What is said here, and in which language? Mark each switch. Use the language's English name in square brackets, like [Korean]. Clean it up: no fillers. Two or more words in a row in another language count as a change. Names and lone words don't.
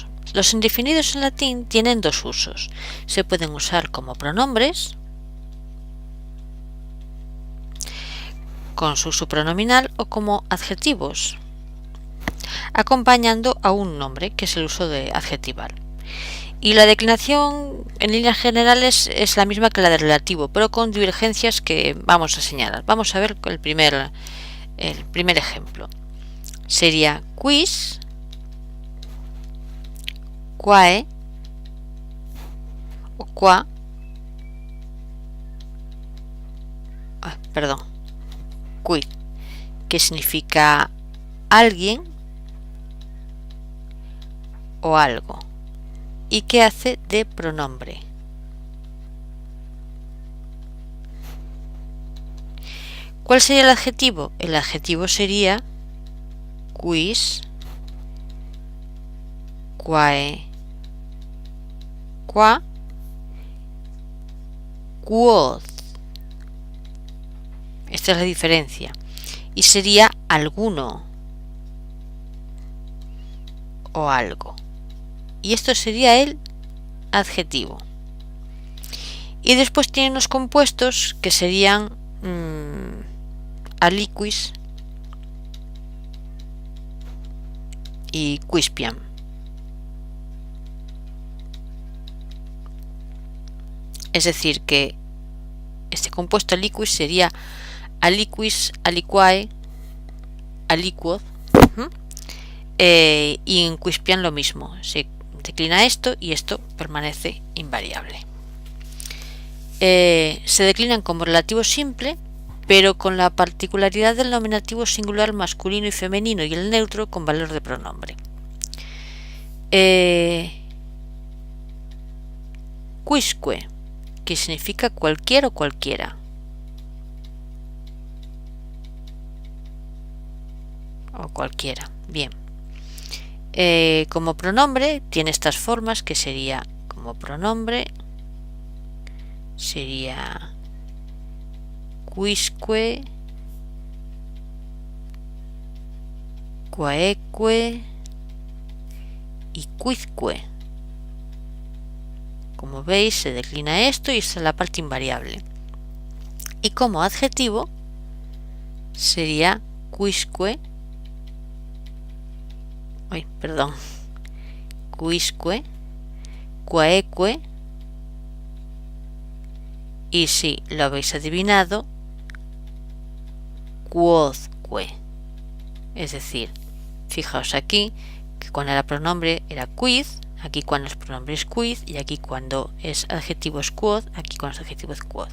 [Spanish] Los indefinidos en latín tienen dos usos. Se pueden usar como pronombres, con su uso pronominal, o como adjetivos, acompañando a un nombre, que es el uso de adjetival. Y la declinación en líneas generales es la misma que la de relativo, pero con divergencias que vamos a señalar. Vamos a ver el primer ejemplo. [Latin] Sería quis, quae o qua, quid, [Spanish] que significa alguien o algo, y que hace de pronombre. ¿Cuál sería el adjetivo? [Latin] El adjetivo sería quis, quae, qua, quod. [Spanish] Esta es la diferencia. Y sería alguno o algo. Y esto sería el adjetivo. Y después tiene unos compuestos que serían aliquis y quispiam. Es decir, que este compuesto aliquis sería [Latin] aliquis, aliquae, aliquod, [Spanish] y en quispiam lo mismo. Se declina esto y esto permanece invariable. Se declinan como relativo simple, pero con la particularidad del nominativo singular masculino y femenino y el neutro con valor de pronombre. Quisque, que significa cualquier o cualquiera. O cualquiera. Bien. Como pronombre tiene estas formas, que sería como pronombre sería [Latin] quisque, quaeque [Spanish] y quizque. Como veis, se declina esto y esta es la parte invariable. Y como adjetivo sería [Latin] quisque, quisque, quaeque, [Spanish] y si lo habéis adivinado, quodque. Es decir, fijaos aquí que cuando era pronombre era quid, aquí cuando es pronombre es quid, y aquí cuando es adjetivo es quod, aquí cuando es adjetivo es quod.